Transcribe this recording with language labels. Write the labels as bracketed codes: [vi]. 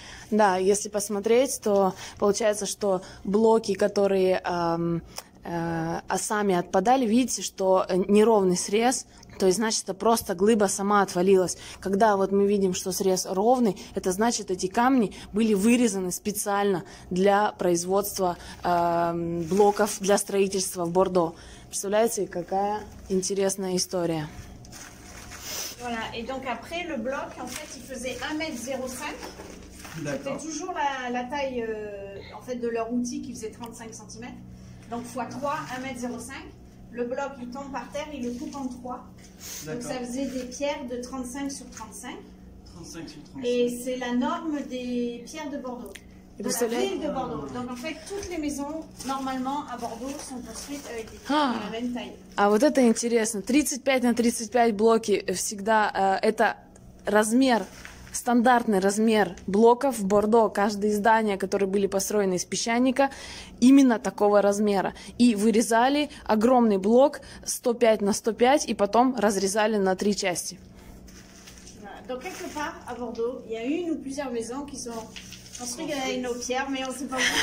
[ru] Да, если посмотреть, то получается, что блоки, которые сами отпадали, видите, что неровный срез, то есть, значит, это просто глыба сама отвалилась. Когда вот мы видим, что срез ровный, это значит, эти камни были вырезаны специально для производства блоков для строительства в Бордо. Представляете, какая интересная история. [fr] Voilà, et donc après, le bloc, en fait, il faisait 1,05 m. C'était toujours la taille en fait, de leur outil qui faisait 35 cm. Donc x3, 1,05 m. Le bloc, il tombe par terre, il le coupe en 3. Donc ça faisait des pierres de 35 sur 35. 35 sur 35. Et c'est la norme des pierres de Bordeaux. De la ville de Bordeaux. Donc en fait, toutes les maisons, normalement, à Bordeaux, sont construites avec des pierres de la même taille. [ru] А вот это интересно. 35 на 35 блоки всегда это размер, стандартный размер блоков в Бордо. Каждое здание, которые были построены из песчаника, именно такого размера. И вырезали огромный блок 105 на 105 и потом разрезали на 3 части. [fr] Donc quelque part, à Bordeaux, il y a une ou plusieurs maisons qui sont construites avec nos pierres, mais on ne sait pas où.